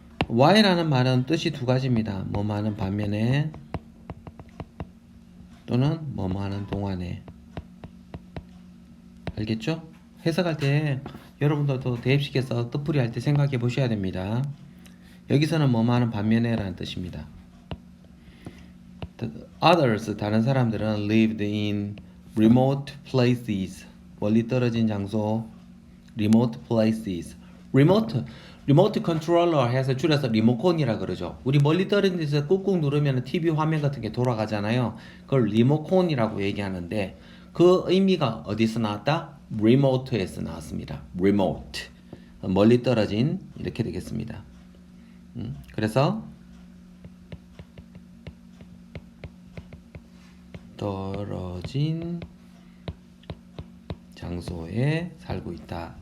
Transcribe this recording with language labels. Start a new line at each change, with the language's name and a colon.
Korean: while라는 말은 뜻이 두 가지입니다. 뭐뭐 하는 반면에 또는 뭐뭐 하는 동안에. 알겠죠? 해석할 때 여러분들도 대입식에서 뜻풀이 할 때 생각해 보셔야 됩니다. 여기서는 뭐뭐 하는 반면에 라는 뜻입니다.
English: Others,
Korean: 다른 사람들은
English: lived in remote places,
Korean: 멀리 떨어진 장소,
English: remote places. remote controller
Korean: 해서 줄여서 리모컨이라 그러죠. 우리 멀리 떨어진 데서 꾹꾹 누르면 TV 화면 같은 게 돌아가잖아요. 그걸 리모컨이라고 얘기하는데 그 의미가 어디서 나왔다? remote에서 나왔습니다.
English: remote.
Korean: 멀리 떨어진 이렇게 되겠습니다. 그래서 떨어진 장소에 살고 있다.